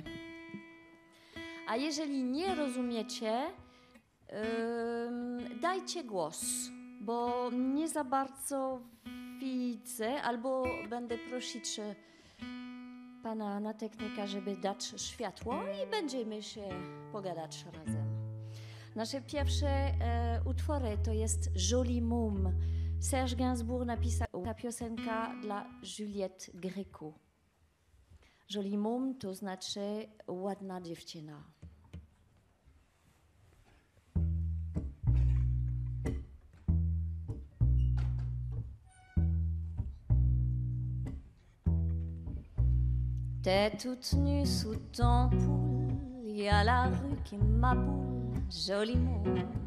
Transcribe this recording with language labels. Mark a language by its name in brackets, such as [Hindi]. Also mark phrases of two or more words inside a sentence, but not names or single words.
[Polish] A jeżeli nie rozumiecie, dajcie głos, bo nie za bardzo widzę, albo będę prosić pana na technika, żeby dać światło i będziemy się pogadać razem. Nasze pierwsze utwory to jest Jolie Môme. Serge Gainsbourg napisał ta piosenka dla Juliette Gréco. Jolie Môme to znaczy ładna dziewczyna. [French] T'es toute nue sous ton poule, y a la rue qui m'aboule, Jolie Môme.